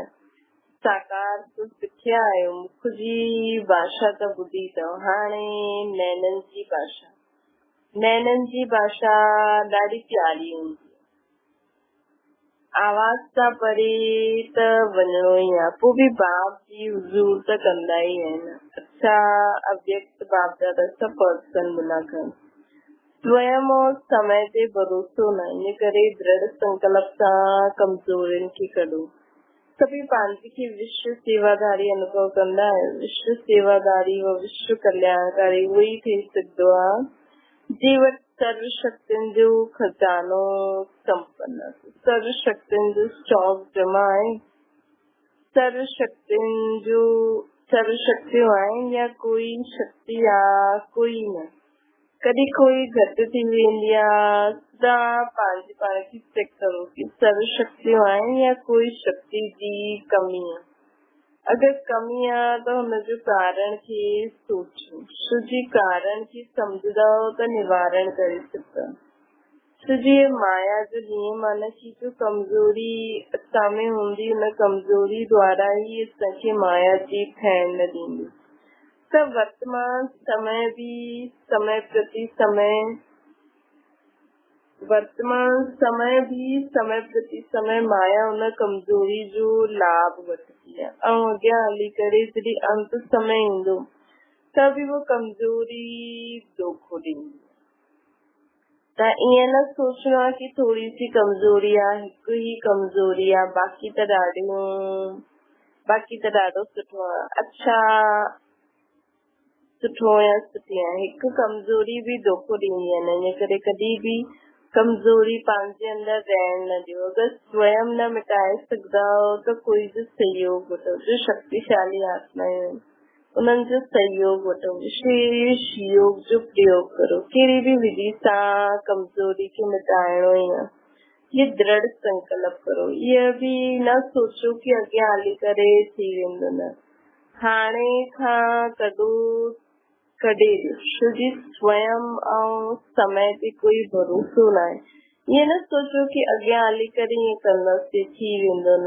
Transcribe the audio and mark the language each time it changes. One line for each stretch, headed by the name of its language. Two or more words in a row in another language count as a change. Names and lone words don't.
Sindhi: साकार तो सिखिया आहियो, मुख जी भाषा त ॿुधी अथव, हाणे नैननि जी भाषा ॾाढी प्यारी हूंदी। आवाज सां परे त वञणो ई आहे, पोइ बि बाप जी हुजूर त कंदा ई आहिनि। अच्छा, अव्यक्त बाप दादा सां पर्सनल मुलाक़ात। स्वयं और समय ते भरोसो न, इन करे दृढ़ संकल्प सां कमजोरियुनि खे कढो। सभी पंहिंजे खे विश्व सेवादारी अनुभव कंदा आहिनि। विश्व सेवादारी व विश्व कल्याणकारी उहो ई थी सघंदो आहे जे वटि सर्व शक्तियुनि जो खजानो संपन्न आहे, सर्व शक्तियुनि जो स्टॉक जमा आहे। सर्व शक्तियूं आहिनि या कोई शक्ति आहे, कोई न। कॾहिं कोई घटि थी वेंदी आहे, तव्हां पंहिंजे पाण खे चेक करो कि सर्व शक्तियूं आहिनि या कोई शक्ति जी कमी आहे। अगरि कमी आहे त हुनजो कारण खे सोचो। जी कारण खे सम्झंदव त निवारण करे सघंदा। जी माया जो नियम आहे न कि जो कमजोरी असां में हूंदी, उन कमजोरी द्वारा ई असांखे माया जी ठहण न ॾींदी। त वर्तमान समय भी समय प्रति समय माया उन कमजोरी जो लाभ वठंदी आहे ऐं अॻियां हली करे जॾहिं अंत समय ईंदो त बि वो कमजोरी धोखो ॾींदी। त ईअं न सोचणो आहे कि
Hindi: थोड़ी सी
Sindhi: कमजोरी आहे, हिकु ई कमजोरी आहे, बाक़ी त ॾाढो सुठो आहे। अच्छा, सुठो या सुठी आहे, हिकु कमजोरी बि धोखो ॾींदी आहे। इन करे कॾहिं बि कमजोरी पंहिंजे अंदर रहण न ॾियो। अगरि स्वयं न मिटाए सघंदा हो त कोई बि सहयोग वठो। जो शक्तिशाली आत्माएं उन्हनि जो सहयोग वठो, विशेष योग जो प्रयोग करो। कहिड़ी बि विधि सां कमजोरी खे मिटाइणो ई आहे, ये दृढ़ संकल्प करो। ये बि न सोचो कि अॻियां हली करे थी वेंदो, न, हाणे खां कॾहिं ॾियो जी स्वयं ऐं समय ते कोई भरोसो न आहे। ये न सोचो कि अॻियां हली करे ईअं कंदासीं थी वेंदो, न।